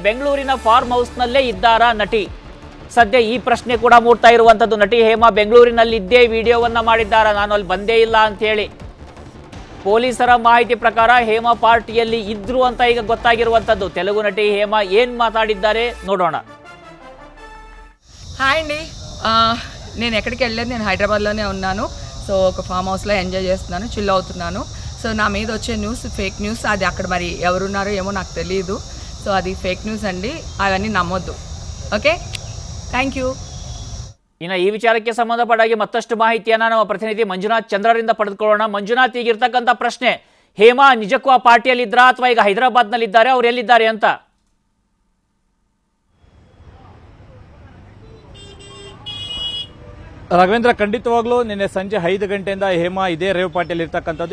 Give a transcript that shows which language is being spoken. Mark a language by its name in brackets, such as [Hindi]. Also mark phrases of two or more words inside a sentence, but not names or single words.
[Kannada] ಬೆಂಗಳೂರಿನ [English] farm houseನಲ್ಲೇ [Kannada] ಇದ್ದಾರಾ ನಟಿ? ಸದ್ಯ ಈ ಪ್ರಶ್ನೆ ಕೂಡ ಮೂಡ್ತಾ ಇರುವಂಥದ್ದು. ನಟಿ ಹೇಮಾ ಬೆಂಗಳೂರಿನಲ್ಲಿ ಇದ್ದೇ ವಿಡಿಯೋವನ್ನ ಮಾಡಿದ್ದಾರಾ, ನಾನು ಅಲ್ಲಿ ಬಂದೇ ಇಲ್ಲ ಅಂತ ಹೇಳಿ. ಪೊಲೀಸರ ಮಾಹಿತಿ ಪ್ರಕಾರ ಹೇಮಾ ಪಾರ್ಟಿಯಲ್ಲಿ ಇದ್ರು ಅಂತ ಈಗ ಗೊತ್ತಾಗಿರುವಂಥದ್ದು. ತೆಲುಗು ನಟಿ ಹೇಮಾ ಏನ್ మాట్లాడిದ್ದಾರೆ ನೋಡೋಣ. [Telugu] హాయ్ అండి, నేను ఎక్కడికి వెళ్ళలేదు, నేను హైదరాబాద్లోనే ఉన్నాను. సో ఒక [English] farm houseలో [Telugu] ఎంజాయ్ చేస్తున్నాను, చిల్ అవుతున్నాను. సో నా మీద వచ్చే న్యూస్ [English] fake news, [Telugu] అది అక్కడ మరి ఎవరున్నారో ఏమో నాకు తెలియదు. సో అది [English] fake news [Telugu] అండి, అవన్నీ నమ్మొద్దు. ఓకే, [English] thank you. [Kannada] ಇನ್ನು ಈ ವಿಚಾರಕ್ಕೆ ಸಂಬಂಧಪಟ್ಟಾಗಿ ಮತ್ತಷ್ಟು ಮಾಹಿತಿಯನ್ನ ನಮ್ಮ ಪ್ರತಿನಿಧಿ ಮಂಜುನಾಥ್ ಚಂದ್ರರಿಂದ ಪಡೆದುಕೊಳ್ಳೋಣ. ಮಂಜುನಾಥ್, ಈಗಿರ್ತಕ್ಕಂಥ ಪ್ರಶ್ನೆ, ಹೇಮಾ ನಿಜಕ್ಕೂ ಆ ಪಾರ್ಟಿಯಲ್ಲಿ ಇದ್ರಾ ಅಥವಾ ಈಗ ಹೈದರಾಬಾದ್ನಲ್ಲಿ ಇದ್ದಾರೆ, ಅವ್ರು ಎಲ್ಲಿದ್ದಾರೆ ಅಂತ? ರಾಘವೇಂದ್ರ, ಖಂಡಿತವಾಗ್ಲೂ ನಿನ್ನೆ ಸಂಜೆ 5 ಗಂಟೆಯಿಂದ ಹೇಮಾ ಇದೇ [English] rave partyಯಲ್ಲಿ [Kannada] ಇರ್ತಕ್ಕಂಥದ್ದು.